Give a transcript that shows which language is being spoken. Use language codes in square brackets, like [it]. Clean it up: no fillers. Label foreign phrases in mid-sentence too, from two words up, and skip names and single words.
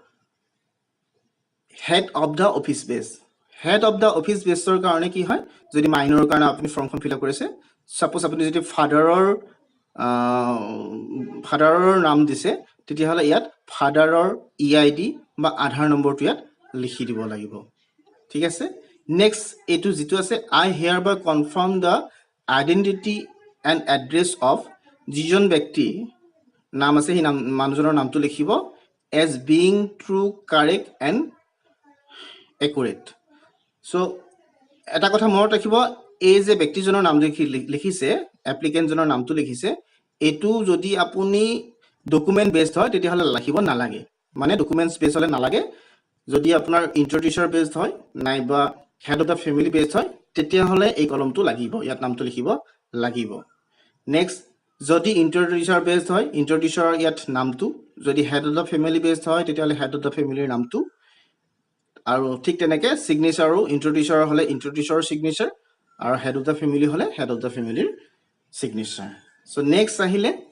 [en] head of the office [as] বেষ্টৰ কাৰণে কি হয় যদি মাইনৰৰ কাৰণে আপুনি ফৰ্মখন [en] fill up [as] কৰিছে সাপোজ আপুনি যদি ফাদাৰৰ নাম দিছে তেতিয়াহ'লে ইয়াত ফাদাৰৰ EID বা আধাৰ নম্বৰটো ইয়াত লিখি দিব লাগিব ঠিক আছে নেক্সট এইটো যিটো আছে [en] I hereby confirm the identity and address of [as] যিজন ব্যক্তি নাম আছে সেই মানুহজনৰ নামটো লিখিব [en] as being true correct and accurate [as] চ' এটা কথা মনত ৰাখিব এই যে ব্যক্তিজনৰ নাম লিখিছে এপ্লিকেণ্টজনৰ নামটো লিখিছে এইটো যদি আপুনি [en] document based [as] হয় তেতিয়াহ'লে লিখিব নালাগে মানে [en] documents base [as] হ'লে নালাগে যদি আপোনাৰ [en] introducer based [as] হয় নাইবা [en] head of the family based [as] হয় তেতিয়াহ'লে এই কলমটো লাগিব ইয়াত নামটো লিখিব লাগিব নেক্সট যদি [en] introducer based [as] হয় ইন্ট্ৰডিউচাৰৰ ইয়াত নামটো যদি [en] head of the family based [as] হয় তেতিয়াহ'লে [en] head of the family [as] নামটো আৰু ঠিক তেনেকৈ চিগনেচাৰো ইন্ট্ৰডিউচাৰ হ'লে ইন্ট্ৰডিউচাৰৰ চিগনেচাৰ আৰু [en] head of the family [as] হ'লে [en] head of the family [as] চিগনেচাৰ চ' নেক্সট আহিলে